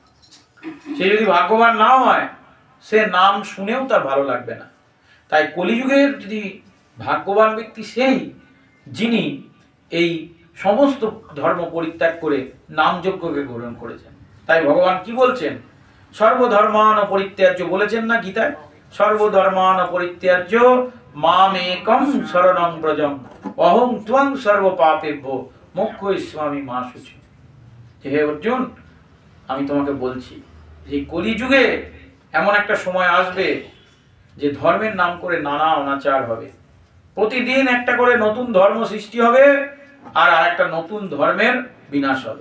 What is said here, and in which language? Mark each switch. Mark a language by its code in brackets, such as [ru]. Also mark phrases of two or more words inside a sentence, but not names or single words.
[bn] সে যদি ভাগ্যবান না হয়, সে নাম শুনেও তার ভালো লাগবে না। তাই কলিযুগের যদি ভাগ্যবান ব্যক্তি সেই, যিনি এই সমস্ত ধর্ম পরিত্যাগ করে নামযজ্ঞকে গ্রহণ করেছেন। তাই ভগবান কি বলছেন, [sa] সর্বধর্মান পরিত্যাজ্য [bn] বলেছেন না গীতায়, [sa] সর্বধর্মান পরিত্যাজ্য মাম একম শরণং ব্রজম অহং ত্বং সর্ব পাপেভ্য মোক্ষয়িষ্যামি মা শুচি। [bn] হে অর্জুন, আমি তোমাকে বলছি যে কলিযুগে এমন একটা সময় আসবে যে ধর্মের নাম করে নানা অনাচার হবে। প্রতিদিন একটা করে নতুন ধর্ম সৃষ্টি হবে, আর একটা নতুন ধর্মের বিনাশ হবে।